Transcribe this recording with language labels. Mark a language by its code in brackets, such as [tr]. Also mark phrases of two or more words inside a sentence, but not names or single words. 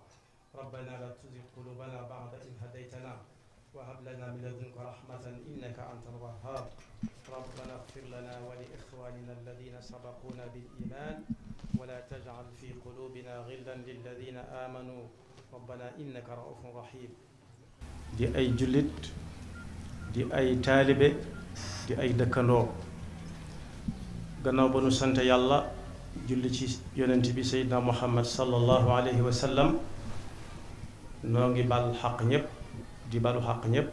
[ar] ربنا لا تزغ قلوبنا بعد إذ هديتنا وهب لنا من لدنك رحمة إنك أنت الوهاب. ربنا اغفر لنا ولإخواننا الذين سبقونا بالإيمان ولا تجعل في قلوبنا غلا للذين آمنوا ربنا إنك رؤوف رحيم. [wo] di ay jullit di ay taalibe di ay dëkkandoo, gannaaw ba nu sant yàlla julli ci yonent bi Seydina Muhammad [ar] صلى الله عليه وسلم, [wo] noo ngi bal xaq ñépp di balu xaq ñépp.